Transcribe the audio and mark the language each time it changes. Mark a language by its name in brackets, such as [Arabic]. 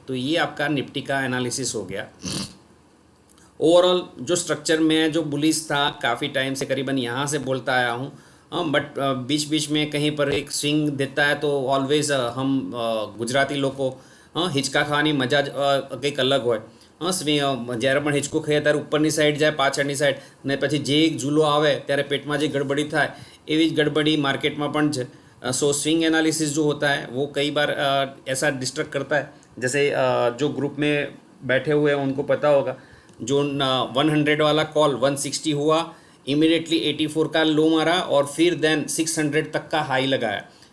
[Hindi] तो ये आपका निफ्टी का एनालिसिस हो गया। ओवरऑल जो स्ट्रक्चर में जो बुलिश था काफ़ी टाइम से, करीबन यहाँ से बोलता आया हूँ, बट बीच बीच में कहीं पर एक स्विंग देता है, तो ऑलवेज हम गुजराती लोग को हिचका खानी मजा [Gujarati] કંઈક અલગ હોય। જ્યારે પણ હિંચકો ખાઈએ ત્યારે ઉપરની સાઈડ જાય, પાછળની સાઈડ, ને પછી જે એક ઝૂલો આવે ત્યારે પેટમાં જે ગડબડી થાય, એવી જ ગડબડી માર્કેટમાં પણ છે। [Hindi] सो स्विंग एनालिसिस जो होता है वो कई बार ऐसा डिस्ट्रक्ट करता है। जैसे जो ग्रुप में बैठे हुए हैं उनको पता होगा, जो 100 वाला कॉल 160 हुआ, इमीडिएटली 84 का लो मारा और फिर देन 600 तक का हाई लगाया।